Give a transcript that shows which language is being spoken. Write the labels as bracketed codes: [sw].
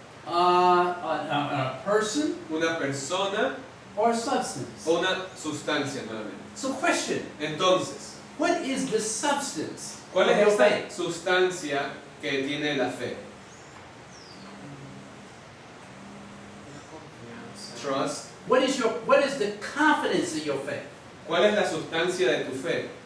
[en] a person, [es] una persona [en] or substance. [es] o una sustancia nuevamente. [en] So question, [es] Entonces, [en] what is the substance [es] ¿cuál [en] of [es] es [en] your [es] esta [en] faith? [es] sustancia que tiene la fe? Una confianza. [en] Trust. What is the confidence of your faith? [es] ¿Cuál es la sustancia de tu fe?